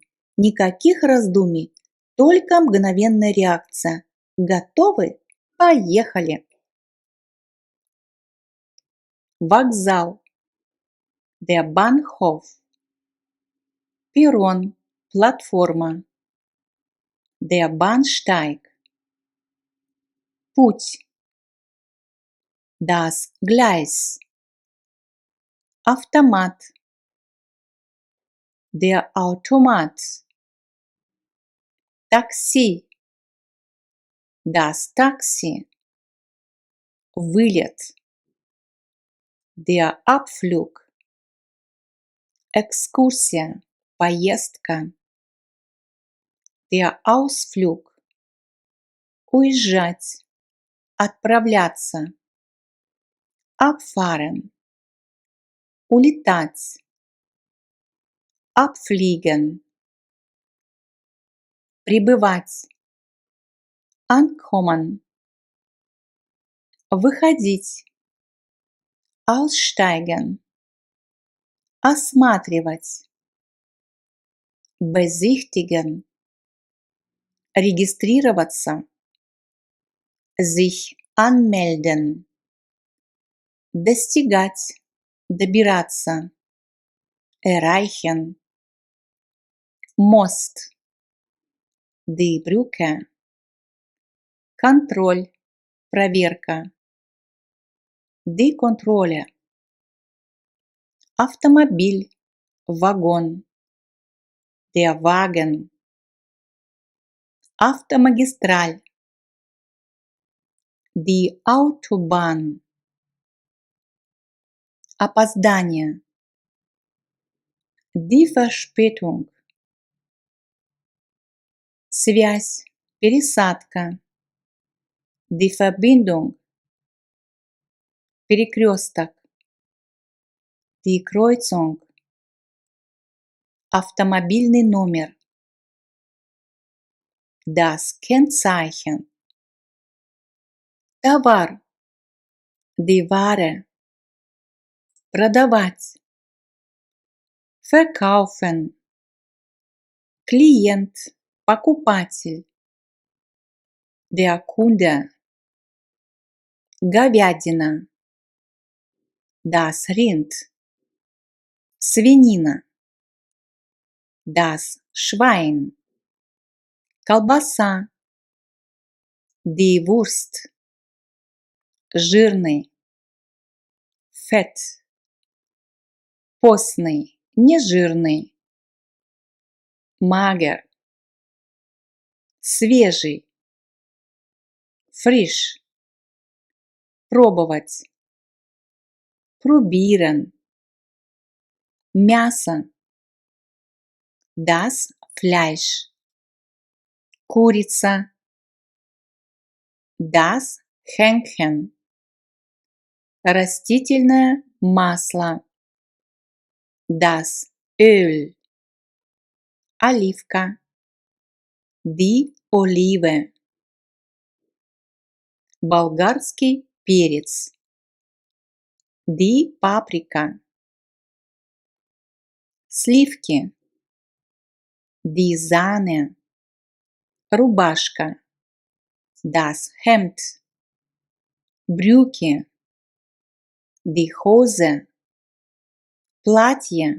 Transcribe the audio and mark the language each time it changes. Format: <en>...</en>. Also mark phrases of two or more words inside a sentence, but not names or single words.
<ru>Никаких раздумий, только мгновенная реакция. Готовы? Поехали! Вокзал.</ru> <de>Der Bahnhof.</de> <ru>Перрон. Платформа.</ru> <de>Der Bahnsteig. Путь. Das Gleis. Автомат. Der Automat. Такси. Das Taxi. Вылет. Der Abflug.</de> <ru>Экскурсия. Поездка.</ru> <de>Der Ausflug.</de> <ru>Уезжать. Отправляться. Abfahren. Улетать. Abfliegen. Прибывать. Ankommen. Выходить. Aussteigen. Осматривать. Besichtigen. Регистрироваться.</ru> <de>Sich anmelden.</de> <ru>Достигать. Добираться.</ru> <de>Erreichen. Мост. Die Brücke.</de> <ru>Контроль. Проверка.</ru> <de>Die Kontrolle.</de> <ru>Автомобиль. Вагон.</ru> <de>Der Wagen. Автомагистраль. Die Autobahn. Опоздание. Die Verspätung.</de> <ru>Связь. Пересадка.</ru> <de>Die Verbindung. Перекресток. Die Kreuzung.</de> <ru>Автомобильный номер.</ru> <de>Das Kennzeichen. Товар. Die Ware.</de> <ru>Продавать. Verkaufen. Клиент. Покупатель.</ru> <de>Der Kunde. Говядина. Das Rind. Свинина. Das Schwein. Колбаса. Die Wurst.</de> <ru>Жирный.</ru> <de>Fett. Постный.</de> <ru>Нежирный. Mager. Свежий.</ru> <de>Frisch.</de> <ru>Пробовать. Probieren.</ru> <de>Мясо. Das Fleisch. Курица. Das Hähnchen.</de> <ru>Растительное масло.</ru> <de>Das Öl. Оливка. Die Olive.</de> <ru>Болгарский перец.</ru> <de>Die Paprika. Сливки. Die Sahne. Рубашка. Das Hemd. Брюки. Die Hose. Платье.</de>